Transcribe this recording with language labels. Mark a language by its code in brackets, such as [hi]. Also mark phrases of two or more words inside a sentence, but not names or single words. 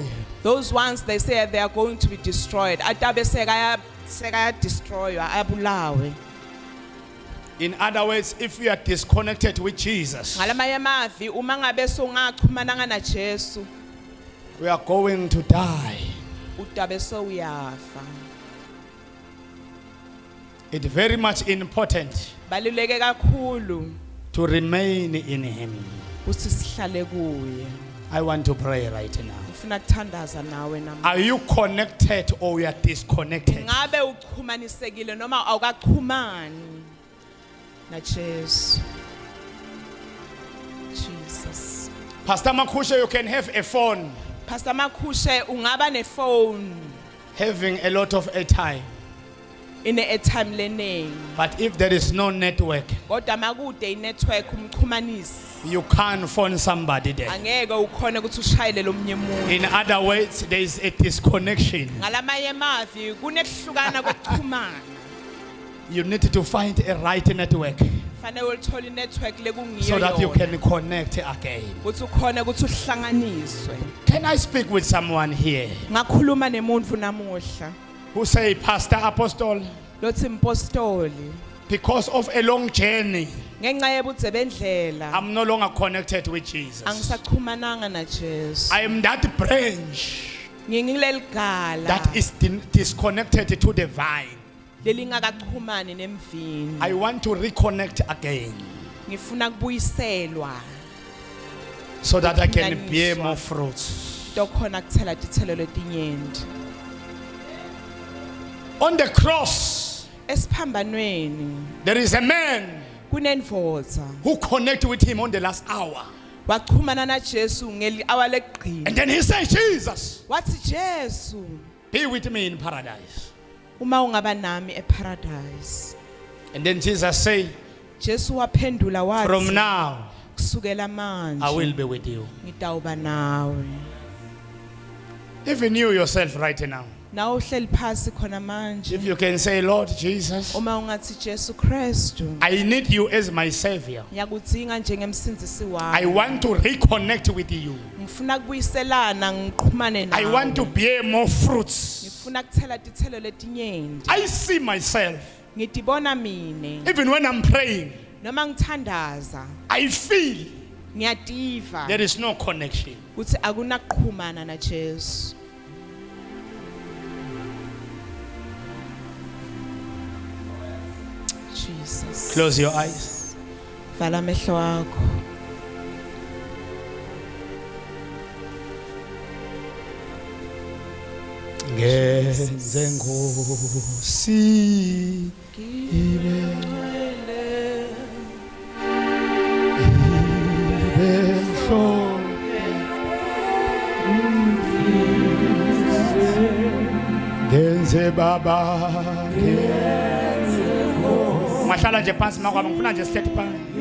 [en] Those ones they say they are going to be destroyed. [ss] Atabe sekaya destroywa abulawe. [en] In other words, if you are disconnected with Jesus, [ss] Ngalamaye mavi uma ngabe songaxhumananga na Jesu [en] we are going to die. [ss] utabe soyafa. [en] It's very much important [ss] Baluleke kakhulu [en] to remain in Him. [ss] ukuthi sihlale kuye. [en] I want to pray right now. [ss] Ngifuna kuthandaza nawe namhlanje. [en] Are you connected or you are disconnected? [ss] Ngabe uxhumanisekile noma awukaxhumani na Jesu. Jesus. [en] Pastor Makusha, you can have a phone [ss] Pastor Makushe ungaba ne phone [en] having a lot of airtime, [ss] ine airtime leningi. [en] but if there is no network, [ss] Kodwa makude inetwork umxhumanisi [en] you can't phone somebody there. [ss] angeke ukhone ukuthi ushayele lomunye umuntu. [en] In other words, there is a disconnection. [ss] Ngalamaye mavi kunekuhlukana kokuxhumana. [en] You need to find a right network [ss] Fanele ulithola inetwork lekungiyo [en] so that you [ss] yona. [en] can connect again. [ss] Ukuthi ukhone ukuthi uhlanganiswe. [en] Can I speak with someone here [ss] Ngakhuluma nemuntu namuhla. [en] who say, Pastor Apostle, [ss] Lothi impostoli [en] because of a long journey, [ss] ngenxa yebudze bendlela [en] I'm no longer connected with Jesus. [ss] angisaxhumananga na Jesu. [en] I am that branch [ss] Ngingileli gala [en] that is disconnected to the vine. [ss] lelingakaxhumani nemvini. [en] I want to reconnect again [ss] Ngifuna kubuyiselwa [en] so that I can [ss] Ukuhlanganiswa. [en] bear more fruits. [ss] tokhona kuthela tithelo letinyenti. [en] On the cross, [ss] Esiphambanweni [en] there is a man [ss] kunendvodza [en] who connected with him on the last hour. [ss] waxhumana na Jesu ngeli hour leqhina. [en] And then he said, Jesus, [ss] Wathi Jesu [en] be with me in paradise. [ss] uma ungaba nami eparadise. [en] And then Jesus said, [ss] Jesu waphendula [en] from [ss] wathi [en] now, [ss] kusukela [en] I will [ss] manje [en] be with you. [ss] ngitawuba nawe. [en] Even you yourself right now, [ss] Na uhleli phasi khona manje. [en] If you can say, Lord Jesus, [ss] Uma ungathi Jesu Kristu. [en] I need you as my Savior. [ss] Ngiyakudinga njengemsindisi [en] I [ss] wami. [en] want to reconnect with you. [ss] Ngifuna kubuyiselana ngiqhumane nawe. [en] I want to bear more fruits. [ss] Ngifuna kuthela tithelo letinyenti. [en] I see myself. [ss] Ngidibona mine. [en] Even when I'm praying, [ss] Noma ngithandaza. [en] I feel [ss] Ngiyativa. [en] there is no connection. [ss] Uthi akunakuqhumana na Jesu. Jesus. [en] Close your eyes. [ss] Vala amehlo akho. Ngenze Nkosi Ngenze Baba Mahlala nje phansi makwami ngifuna nje sithethe phansi.